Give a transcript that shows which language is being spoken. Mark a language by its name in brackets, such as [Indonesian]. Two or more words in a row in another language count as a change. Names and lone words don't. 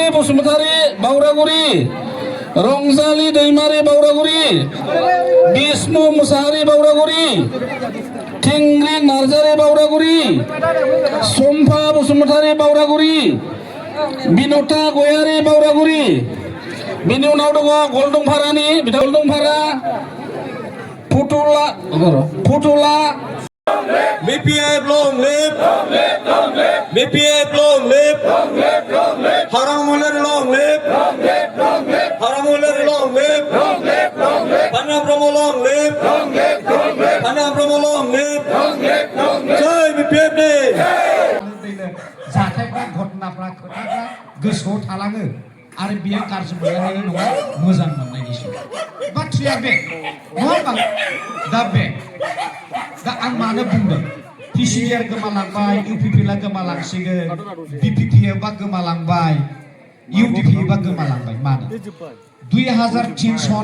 [Bodo] बसुमतारी बावरागुरि रंजाली दैमारि बावरागुरि विष्णु मुसाहारि बावरागुरि थिंग्रि नार्जारी बावरागुरि सम्फा बसुमतारी बावरागुरि बिनुता गयारि बावरागुरि बिनि उनाव दङ गलदंफारानि गलदंफारा फुटुला [English] BPF long live, BPF long live, Haramuller long live, Haramuller long live, Panam Brahmo long live, Panam Brahmo long live, Jai BPF day. [Bodo] जाथायफ्रा घटनाफ्रा खोथाफ्रा गोसोआव थालाङो आरो बियो गाज्रि मोननायनि नङा मोजां मोननायनिसो बाथ्राया बे नङा होमबा दा आं मानो बुंदों पिसिआर गोमालांबाय इउपिपिएलआ गोमालांसिगोन बिपिपिएफआ गोमालांबाय इउडिपिएफआ गोमालांबाय मानो 2003 सन